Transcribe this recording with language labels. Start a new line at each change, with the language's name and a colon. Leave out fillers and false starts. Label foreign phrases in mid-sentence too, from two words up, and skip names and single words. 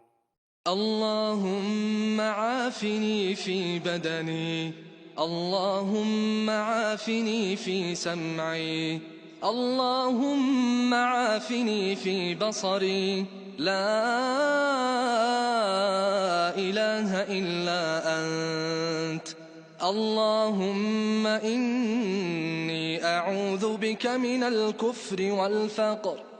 Arabic: اللهم عافني في بدني اللهم عافني في سمعي, اللهم عافني في بصري لا إله إلا أنت اللهم إني أعوذ بك من الكفر والفقر